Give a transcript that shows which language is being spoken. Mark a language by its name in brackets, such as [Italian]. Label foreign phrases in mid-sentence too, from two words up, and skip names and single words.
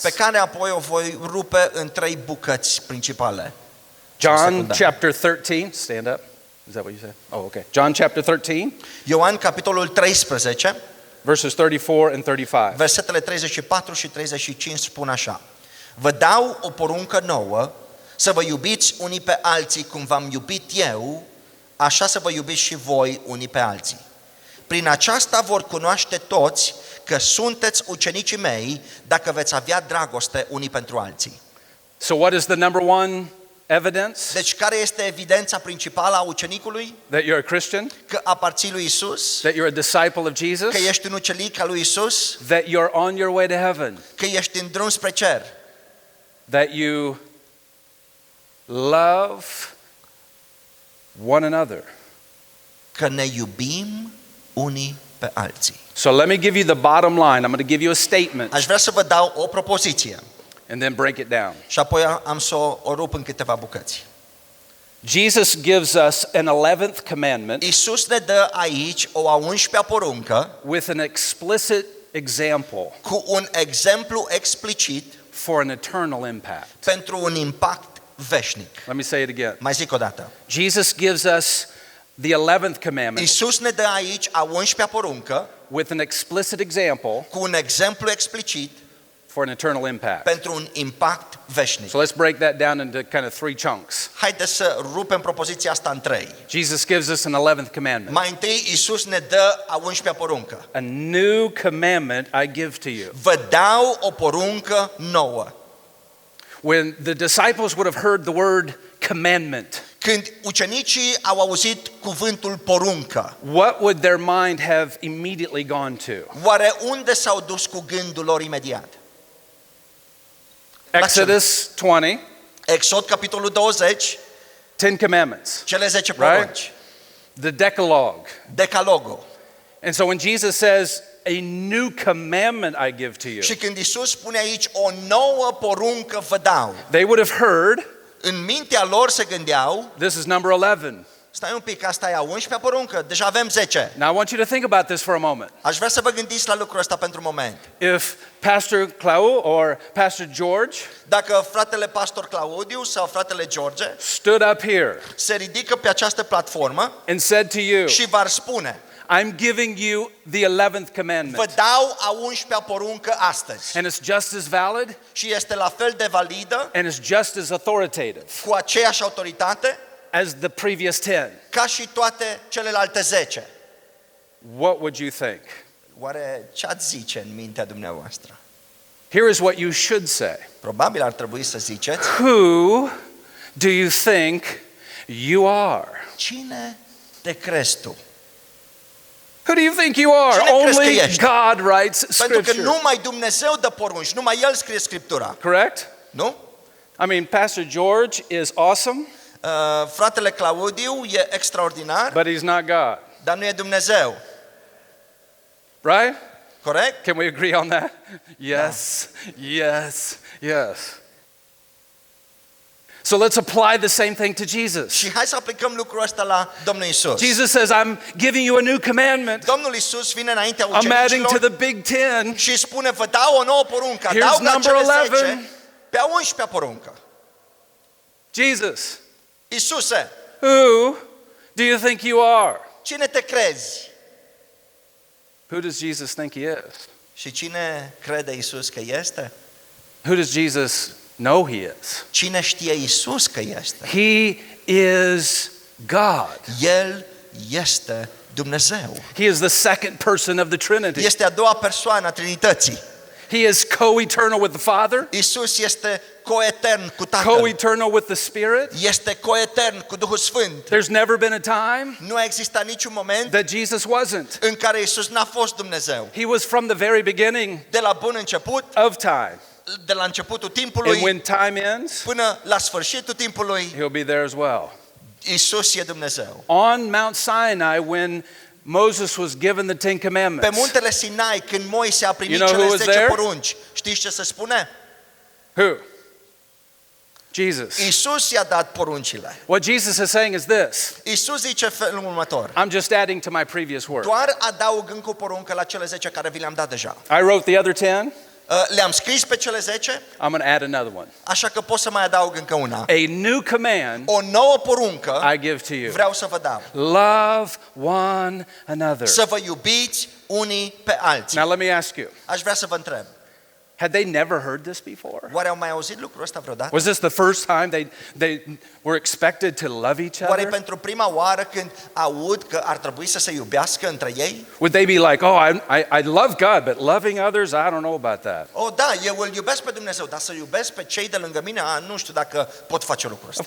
[Romanian] pe care apoi o voi rupe în 3 bucăți principale. [English] John chapter 13. Stand up. Is that what you said? Oh, okay. John chapter 13, [Romanian] Ioan, capitolul 13, [English] verses 34 and 35. [Romanian] versetele 34 și 35 spun așa: Vă dau o poruncă nouă, să vă iubiți unii pe alții cum v-am iubit eu, așa să vă iubiți și voi unii pe alții. Prin aceasta vor cunoaște toți că sunteți ucenicii mei, dacă veți avea dragoste unii pentru alții. [English] So what is the number one evidence [Romanian] Deci care este evidența principală a ucenicului? [English] that you're a Christian, [Romanian] Că aparții lui Isus, [English] that you're a disciple of Jesus, [Romanian] că ești un ucenic al lui Isus, [English] that you're on your way to heaven, [Romanian] că ești în drum spre cer, [English] that you love one another. [Romanian] că ne iubim unii pe alții. [English] So let me give you the bottom line. I'm going to give you a statement [Romanian] Aș vrea să vă dau o propoziție [English] and then break it down. [Romanian] și apoi am să o rup în câteva bucăți. [English] Jesus gives us an 11th commandment [Romanian] Isus ne dă aici o a 11-a poruncă [English] with an explicit example [Romanian] cu un exemplu explicit [English] for an eternal impact. [Romanian] pentru un impact veșnic. [English] Let me say it again. [Romanian] Mai zic o dată. [English] Jesus gives us the 11th commandment [Romanian] Isus ne dă aici a 11-a poruncă [English] with an explicit example [Romanian] cu un exemplu explicit [English] for an eternal impact. [Romanian] pentru un impact veșnic. [English] So let's break that down into kind of three chunks. [Romanian] Haideți să rupem propoziția asta în 3. [English] Jesus gives us an 11th commandment. [Romanian] Mai întâi, Isus ne dă a 11-a poruncă. [English] A new commandment I give to you. [Romanian] Vă dau o poruncă nouă. [English] When the disciples would have heard the word commandment, [Romanian] Când ucenicii au auzit cuvântul poruncă, [English] what would their mind have immediately gone to? [Romanian] oare unde s-au dus cu gândul lor imediat? [English] Exodus 20, [Romanian] Exod, capitolul 20, [English] 10 commandments, [Romanian] cele 10 [English] Right. [Romanian] porunci, [English] the Decalogue. [Romanian] Decalogul. [English] And so when Jesus says, a new commandment I give to you, [Romanian] Și când Isus spune aici o nouă poruncă vă dau, [English] they would have heard, [Romanian] în mintea lor se gândeau, [English] this is number 11. [Romanian] stai un pic, asta e a 11-a poruncă, deja avem 10. [English] Now I want you to think about this for a moment. [Romanian] Aș vrea să vă gândiți la lucrul ăsta pentru un moment. [English] If Pastor Clau or Pastor George [Romanian] Dacă fratele pastor Claudiu sau fratele George [English] stood up here [Romanian] se ridică pe această platformă [English] and said to you, [Romanian] și v-ar spune, [English] I'm giving you the 11th [Romanian] vă [English] commandment, [Romanian] dau a 11-a poruncă astăzi [English] and it's just as valid [Romanian] și este la fel de validă, [English] and it's just as authoritative [Romanian] cu aceeași autoritate, [English] as the previous 10, [Romanian] ca și toate celelalte 10. [English] what would you think? [Romanian] Oare ce ați zice în mintea dumneavoastră? [English] Here is what you should say. [Romanian] Probabil ar trebui să ziceți, [English] Who do you think you are? [Romanian] cine te crezi tu? [English] Who do you think you are? [Romanian] Cine crezi că [English] Only [Romanian] ești? [English] God writes [Romanian] Pentru că [English] scripture. [Romanian] numai Dumnezeu dă porunci, numai El scrie Scriptura, [English] Correct? [Romanian] nu? [English] I mean, Pastor George is awesome, [Romanian] Fratele Claudiu e extraordinar, [English] but he's not God. [Romanian] dar nu e Dumnezeu, [English] Right? [Romanian] corect? [English] Can we agree on that? Yes, yes, yes. So let's apply the same thing to Jesus. [Romanian] Și hai să aplicăm lucrul ăsta la Domnul Isus. [English] Jesus says, I'm giving you a new commandment. [Romanian] Domnul Isus vine înaintea [English] I'm adding to [Romanian] ucenicilor [English] the big 10. [Romanian] și spune, vă dau o nouă poruncă, [English] Here's [Romanian] adaugă [English] number [Romanian] cele 10 [English] 11. [Romanian] pe a 11-a poruncă. [English] Jesus, [Romanian] Isuse, [English] Who do you think you are? [Romanian] Cine te crezi? [English] Who does Jesus think he is? [Romanian] Și cine crede Iisus că este? [English] Who does Jesus know he is? [Romanian] Cine știe Iisus că este? [English] He is God. [Romanian] El este Dumnezeu. [English] He is the second person of the Trinity. [Romanian] Este a doua persoană a Trinității. [English] He is co-eternal with the Father, [Romanian] Iisus este coetern cu Tatăl. [English] co-eternal with the Spirit. [Romanian] Este coetern cu Duhul Sfânt. [English] There's never been a time [Romanian] Nu a existat niciun moment [English] that Jesus wasn't. [Romanian] în care Iisus n-a fost Dumnezeu. [English] He was from the very beginning [Romanian] De la bun început, [English] of time. [Romanian] de la începutul [English] And [Romanian] timpului [English] when time ends, [Romanian] până la sfârșitul timpului, [English] he'll be there as well. [Romanian] Iisus e Dumnezeu. [English] On Mount Sinai, when Moses was given the Ten [Romanian] Pe [English] Commandments, [Romanian] muntele Sinai, când Moise a primit [English] You know who [Romanian] cele [English] was [Romanian] 10 [English] there? [Romanian] porunci, știți ce se spune? [English] who? Jesus. [Romanian] Iisus i-a dat poruncile. [English] What Jesus is saying is this. [Romanian] Iisus zice felul următor: [English] I'm just adding to my previous word. [Romanian] doar adaug încă o poruncă la cele 10 care vi le-am dat deja. [English] I wrote the other 10. [Romanian] Le-am scris pe cele 10, [English] I'm going to add another one. [Romanian] așa că pot să mai adaug încă una. [English] A new command [Romanian] O nouă poruncă [English] I give to you. [Romanian] vreau să vă dau. [English] Love one another. [Romanian] Să vă iubiți unii pe alții. [English] Now let me ask you. [Romanian] Aș vrea să vă întreb, [English] Had they never heard this before? [Romanian] oare au mai auzit lucrul ăsta vreodată? [English] Was this the first time they were expected to love each [Romanian] Oare [English] other? [Romanian] pentru prima oară când aud că ar trebui să se iubească între ei? [English] Would they be like, oh, I love God, but loving others, I don't know about that. [Romanian] Oh, da, eu îl iubesc pe Dumnezeu, dar să iubesc pe cei de lângă mine, nu știu dacă pot face lucrul ăsta.